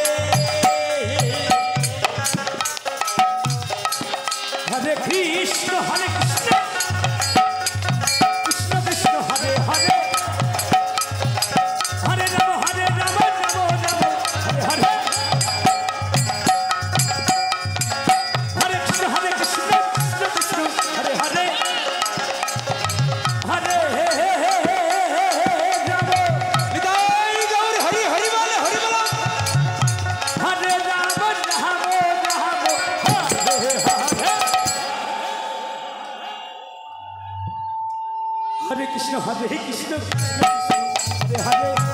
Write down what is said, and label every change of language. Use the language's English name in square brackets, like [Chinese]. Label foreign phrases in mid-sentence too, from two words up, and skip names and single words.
[Sanskrit] হরে কৃষ্ণ হরে কৃষ্ণ কৃষ্ণ কৃষ্ণ হরে হরে হরে রাম হরে রাম রাম রাম হরে হরে হরে কৃষ্ণ হরে কৃষ্ণ কৃষ্ণ কৃষ্ণ হরে হরে হরে [Bangla] রাম নিতাই গৌর হরি হরি বল হরি বল [Sanskrit] হরে রাম রাম রাম হরে হরে হরে কৃষ্ণ হরে কৃষ্ণ হরে হরে